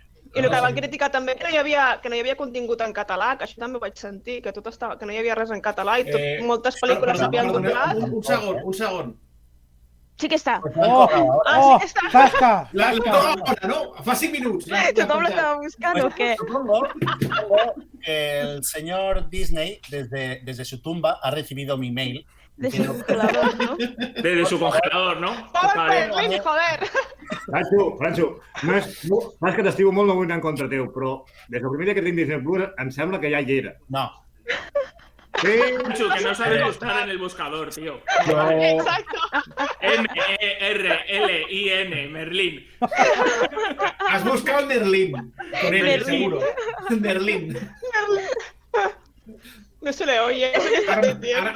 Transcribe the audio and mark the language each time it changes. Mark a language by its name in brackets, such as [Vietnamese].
[Catalan] I el que van criticar també que no hi havia contingut en català, que això també ho vaig sentir, que no hi havia res en català i moltes pel·lícules s'havien doblat. Un segon. Sí que està. Oh, tasca! La toca ara, no? Fa 5 minuts. Tothom l'estava buscant o què? [Spanish] Supongo que el señor Disney, desde su tumba, ha recibido mi mail. De su congelador, no? Desde su congelador, ¿no? Joder, Merlín, joder! [Catalan] Franxo, no és que t'estimo molt, no vull anar en contra teu, però des del primer dia que tinc Disney Plus em sembla que ja hi era. No. Sí. [Spanish] Pancho, que no sabes buscar en el buscador, tío. Exacto. M-E-R-L-I-N, Merlín. Has buscado Merlín. Con él, Merlín. seguro. Merlín. No se le oye eso que está diciendo.